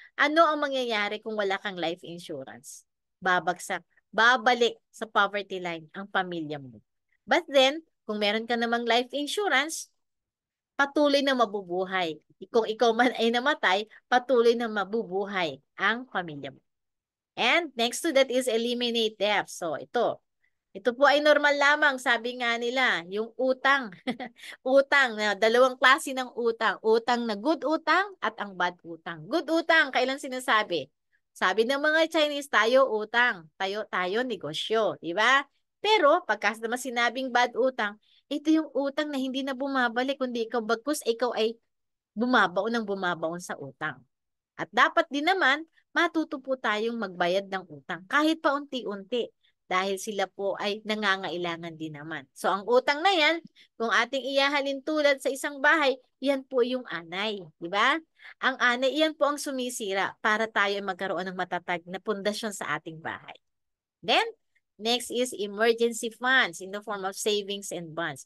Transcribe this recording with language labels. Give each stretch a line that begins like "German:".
Filipino: Ano ang mangyayari kung wala kang life insurance? Babagsak. Babalik sa poverty line ang pamilya mo.
English: But then,
Filipino: kung meron ka namang life insurance, patuloy na mabubuhay. Kung ikaw man ay namatay, patuloy na mabubuhay ang pamilya mo.
English: And next to that is eliminate debt.
Filipino: So ito po ay normal lamang, sabi nga nila, yung utang. Utang, na dalawang klase ng utang. Utang na good utang at ang bad utang. Good utang, kailan sinasabi? Sabi ng mga Chinese, tayo utang, tayo negosyo, di ba? Pero pagka naman sinabing bad utang, ito yung utang na hindi na bumabalik, kundi ikaw bagkus ikaw ay bumabaon sa utang. At dapat din naman, matuto po tayong magbayad ng utang kahit pa unti-unti dahil sila po ay nangangailangan din naman. So ang utang na yan, kung ating iyahalin tulad sa isang bahay, yan po yung anay, di ba? Ang anay, yan po ang sumisira para tayo magkaroon ng matatag na pundasyon sa ating bahay.
English: Then, next is emergency funds in the form of savings and bonds.